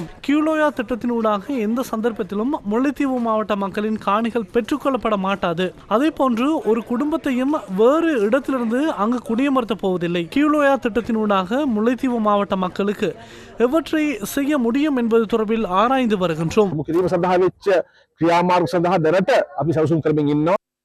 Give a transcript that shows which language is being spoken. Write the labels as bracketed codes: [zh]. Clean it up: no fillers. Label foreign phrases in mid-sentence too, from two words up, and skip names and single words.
[ta] கியூலோயா திட்டத்தினூடாக எந்த சந்தர்ப்பத்திலும் முல்லைத்தீவு மாவட்ட மக்களின் காணிகள் பெற்றுக்கொள்ளப்பட மாட்டாது. அதே போன்று ஒரு குடும்பத்தையும் வேறு இடத்திலிருந்து அங்கு குடியமர்த்த போவதில்லை. கியூலோயா திட்டத்தினூடாக முல்லைத்தீவு மாவட்ட மக்களுக்கு எவற்றை செய்ய முடியும் என்பது தொடர்பில் ஆராய்ந்து வருகின்றோம். [si] ක්‍රියාමාර්ග සඳහා දැනට අපි සැලසුම් කරමින් ඉන්නවා.